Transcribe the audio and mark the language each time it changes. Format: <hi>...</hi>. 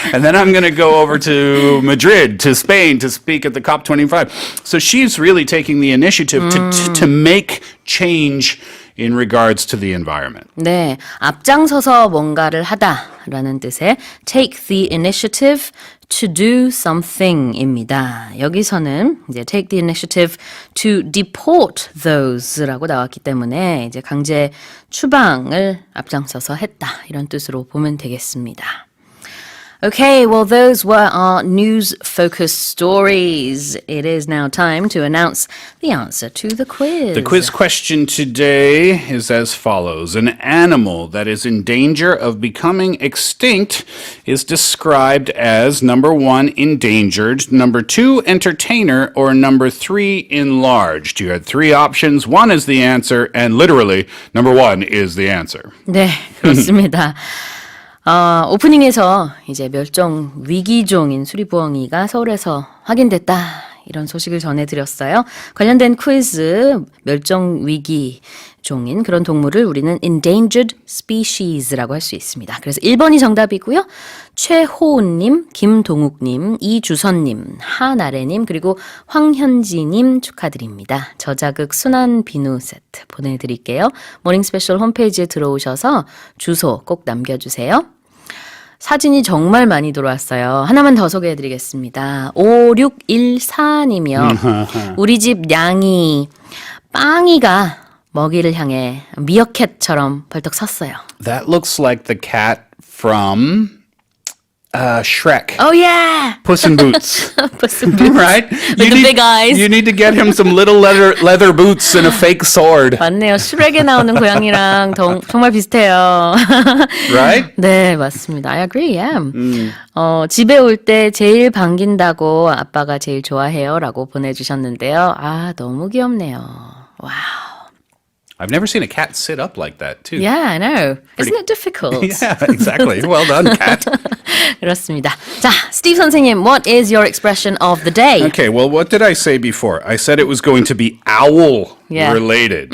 <en>And then I'm going to go over to Madrid, to Spain, to speak at the COP25. So she's really taking the initiative to make change in regards to the environment.</en> <ko>네, 앞장서서 뭔가를 하다라는 뜻의 take the initiative to do something 입니다. 여기서는 이제 take the initiative to deport those 라고 나왔기 때문에 이제 강제 추방을 앞장서서 했다 이런 뜻으로 보면 되겠습니다.</ko> <en>Okay, well, those were our news-focused stories. It is now time to announce the answer to the quiz. The quiz question today is as follows. An animal that is in danger of becoming extinct is described as number 1, endangered, number 2, entertainer, or number 3, enlarged. You had 3 options. 1 is the answer, and literally, number 1 is the answer.</en> <ko>네, 그렇습니다. 오프닝에서 이제 멸종 위기종인 수리부엉이가 서울에서 확인됐다. 이런 소식을 전해드렸어요. 관련된 퀴즈, 멸종 위기종인 그런 동물을 우리는 endangered species라고 할 수 있습니다. 그래서 1번이 정답이고요. 최호은님, 김동욱님, 이주선님, 하나래님, 그리고 황현지님 축하드립니다. 저자극 순한 비누 세트 보내드릴게요. 모닝스페셜 홈페이지에 들어오셔서 주소 꼭 남겨주세요. 사진이 정말 많이 들어왔어요. 하나만 더 소개해드리겠습니다. 5614님이요. 우리 집 냥이 빵이가 먹이를 향해 미어캣처럼 벌떡 섰어요.</ko> <en>That looks like the cat from Shrek. Oh yeah! Puss in Boots. Puss in Boots. Right? With the big eyes. You need to get him some little leather boots and a fake sword.</en> <ko>맞네요. 슈렉에 나오는 고양이랑 정말 비슷해요.</ko> <en>Right? 네, 맞습니다. I agree, yeah.</en> <ko>집에 올 때 제일 반긴다고 아빠가 제일 좋아해요 라고 보내주셨는데요. 아, 너무 귀엽네요. 와우.</ko> <en>I've never seen a cat sit up like that, too. Yeah, I know. Isn't it difficult? Yeah, exactly. Well done, cat.</en> <ko>그렇습니다.</ko> <en>자, 스티브 선생님, what is your expression of the day? Okay, well, what did I say before? I said it was going to be owl-related.</en>